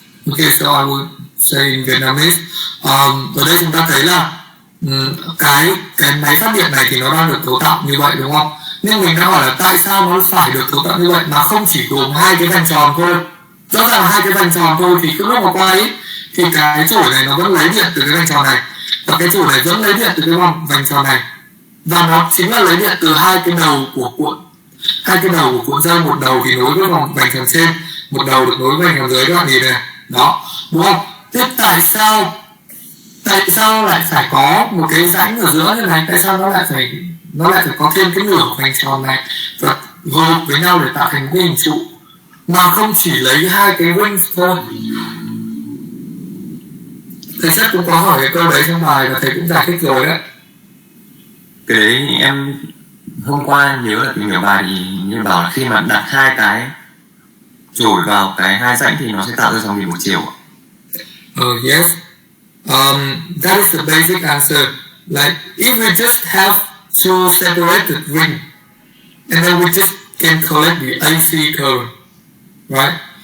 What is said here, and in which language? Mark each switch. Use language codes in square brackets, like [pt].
[en] Okay, so I would say in Vietnamese. [vi] Ở đây chúng ta thấy là cái máy phát điện này thì nó đang được cấu tạo như vậy đúng không? Nhưng mình đã hỏi là tại sao nó phải được cấu tạo như vậy mà không chỉ gồm hai cái vành tròn thôi. Rõ ràng là hai cái vành tròn thôi, thì cứ lúc mà qua ấy thì cái chổi này nó vẫn lấy điện từ cái vành tròn này, và cái chổi này vẫn lấy điện từ cái vành tròn này, và nó chính là lấy điện từ hai cái đầu của cuộn dây. Một đầu thì nối với vành tròn trên, một đầu được nối với vành tròn dưới, các bạn nhìn này, đó, đúng không? Thế tại sao lại phải có một cái rãnh ở giữa như này? Tại sao nó lại phải có thêm cái nửa vành tròn này và gộp với nhau để tạo thành cái hình trụ, mà không chỉ lấy hai cái wings thôi? Thầy chắc cũng có hỏi cái câu đấy trong bài và thầy cũng giải thích rồi đấy. Cái đấy em hôm qua nhớ là tìm hiểu bài thì như bảo là khi mà đặt hai cái chổi vào cái hai rãnh thì nó sẽ tạo ra dòng điện một chiều. [en] Yes. That is the basic answer. Like if we just have two separated rings, and then we just can collect the AC current, right?